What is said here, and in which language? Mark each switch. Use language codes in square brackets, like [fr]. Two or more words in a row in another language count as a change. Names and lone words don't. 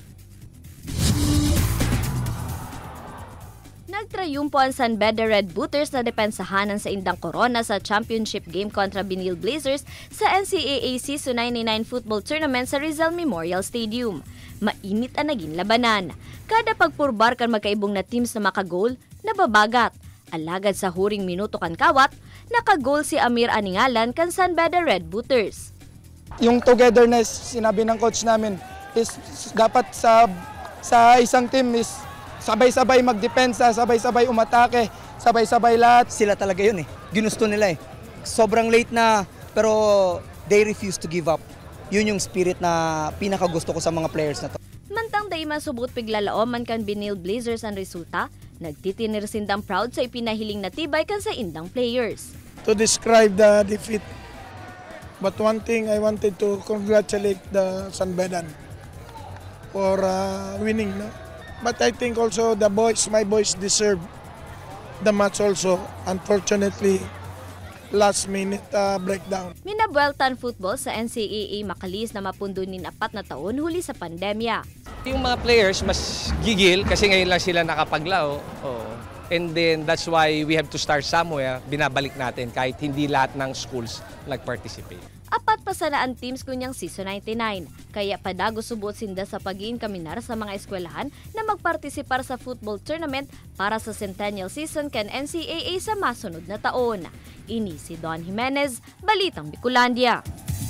[bik] Nagtrayumpo ang San Beda Red Booters na depensahanan sa indang korona sa championship game kontra Benilde Blazers sa NCAA Season 99 Football Tournament sa Rizal Memorial Stadium. Mainit ang naging labanan. Kada pagpurbar kan magkaibong na teams na makagol, nababagat. Alagad sa huring minuto kan kawat, nakagol si Amir Aningalan kan San Beda Red Booters. [tl] Yung togetherness, sinabi ng coach namin, is dapat sa isang team is sabay-sabay magdepensa, sabay-sabay umatake, sabay-sabay lahat. Sila talaga yun eh. Ginusto nila eh. Sobrang late na pero [en] they refuse to give up. [tl] Yun yung spirit na pinakagusto ko sa mga players na to. [bik] Mantang day masubot piglalaoman kan Benilde Blazers ang resulta, nagtitinir sindang proud sa ipinahiling na tibay kan sa indang players. [en] To describe the defeat, but one thing I wanted to congratulate the San Bedan for winning. No? But I think also the boys, my boys deserve the match also. Unfortunately, last minute breakdown. [bik] Minabueltan football sa NCAA makalis na mapundunin 4 na taon huli sa pandemya. [tl] Yung mga players mas gigil kasi ngayon lang sila nakapaglao. [en] And then that's why we have to start somewhere. [tl] Binabalik natin kahit hindi lahat ng schools nag-participate. [bik] 4 pa sana ang teams kunyang Season 99. Kaya padago subot sinda sa pag-iin kaminar sa mga eskwelahan na magpartisipar sa football tournament para sa Centennial Season kan NCAA sa masunod na taon. Ini si Don Jimenez, Balitang Bicolandia.